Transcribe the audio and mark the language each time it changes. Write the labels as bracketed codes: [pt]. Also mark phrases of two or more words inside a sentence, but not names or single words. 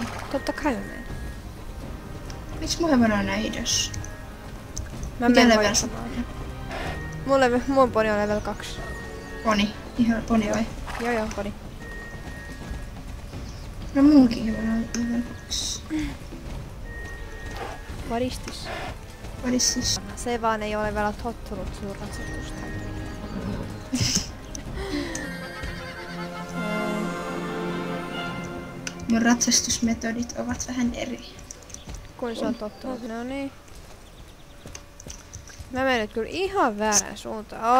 [fi] Totta kai mä menen. Miks mun hevonen on näin hidas? Mä Mikä menen level voittamaan. Mun poni on level 2. Poni. Ihan poni vai? Joo, poni. No munkin hevonen on level 2. [en] What is this? What is this? [fi] Se vaan ei ole vielä tottunut sun ratsastusta. Mun ratsastusmetodit ovat vähän eri. Kun se on tottunut. No niin. Mä menen nyt kyllä ihan väärän suuntaan.